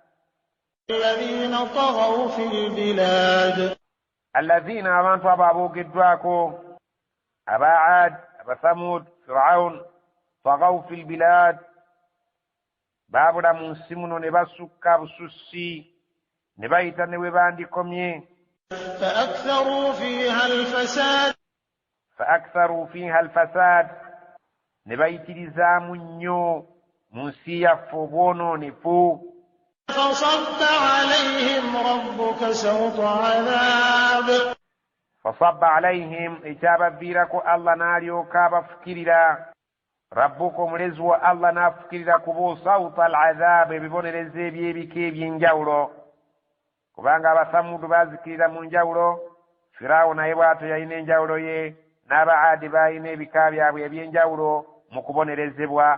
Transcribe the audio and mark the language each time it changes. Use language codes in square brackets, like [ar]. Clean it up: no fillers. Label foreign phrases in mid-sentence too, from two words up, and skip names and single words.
[lg] Alladhina abantu abo aboogeddwako aba Aad, aba Thamud, Firawun [ar] طغوا في البلاد [lg] baabula mu nsi muno ne basukka busussi ne bayita ne we bandikomye. [ar] فأكثروا فيها الفساد [lg] ne bayitirizaamu nnyo mu nsi yaffe obwononefu. [ar] فصب عليهم [lg] ekyabaviirako Allah n'alyoka abafukirira. Rabbuka omulezi wa Allah n'afukirira ku bo [ar] سوط العذاب [lg] ebibonerezo eby'ebika eby'enjawulo. Kubanga abasamudu baazikirira mu njawulo, Firaawo naye bw'atyo yalina enjawulo ye, n'abaadi baalina ebika byabwe eby'enjawulo mu kubonerezebwa.